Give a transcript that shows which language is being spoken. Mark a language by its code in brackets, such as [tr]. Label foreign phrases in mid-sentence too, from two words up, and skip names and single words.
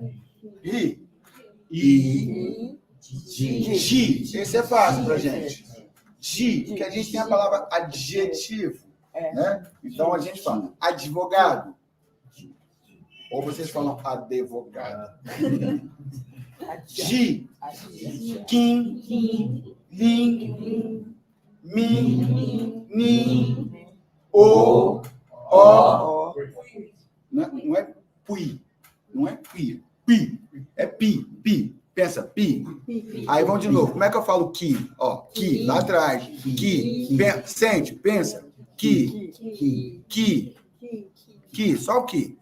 [pt] Ri. Gi. Esse é fácil pra gente. Gi, porque a gente tem a palavra adjetivo. Né? Então a gente fala advogado. Ou vocês falam advogado. Gi. Kim. Lim. Mi. Ni. O. Não é pui. Não é pi. Pi. É pi. Pensa, pi. Aí vamos de novo. Como é que eu falo ki? Ó, ki, lá atrás. Ki. Sente, pensa. Ki. Só o ki.